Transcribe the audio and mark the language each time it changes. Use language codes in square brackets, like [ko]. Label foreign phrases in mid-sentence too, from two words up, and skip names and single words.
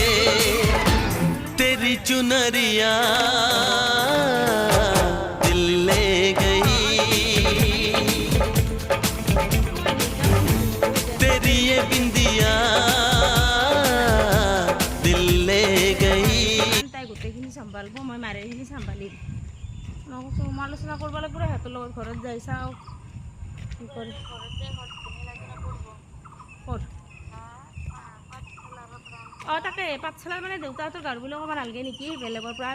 [hi] तेरी चुनरिया दिल ले गई, तेरी ये बिंदिया दिल ले गई। [as] তাই গোটেইখিনি চম্ভালিব, মই মাৰিখিনি চম্ভালিম। সমালোচনা কৰিব লাগিব, সিহঁতৰ লগত ঘৰত যাই চাওঁ কি কৰে। ক'ত? অঁ তাকে পাঠশালাৰ মানে দেউতাহঁতৰ গাঁৱৰ বুলি ক'ব নালাগে নেকি, বেলেগৰ পৰা।